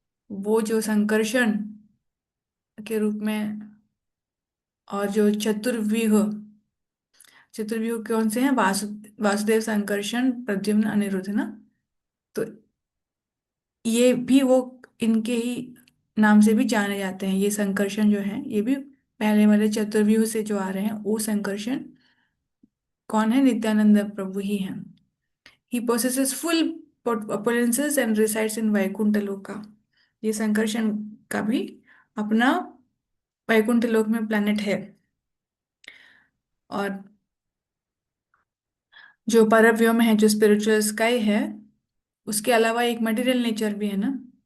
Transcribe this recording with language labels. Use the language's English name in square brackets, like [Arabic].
[Hindi] वो जो संकर्षण के रूप में, और जो चतुर्व्यूह, चतुर्व्यूह कौन से हैं, वासुदेव, संकर्षण, प्रद्युम्न, अनिरुद्ध ना। तो ये भी वो इनके ही नाम से भी जाने जाते हैं। ये संकर्षण जो है ये भी पहले वाले चतुर्व्यूह से जो आ रहे हैं, वो संकर्षण कौन है, नित्यानंद प्रभु ही हैं। [English] He possesses full opulences and resides in Vaikuntha loka. [Hindi] ये संकर्षण का भी अपना वैकुंठ लोक में प्लेनेट है। और जो परव्योम है, जो स्पिरिचुअल स्काई है, उसके अलावा एक मटेरियल नेचर भी है ना।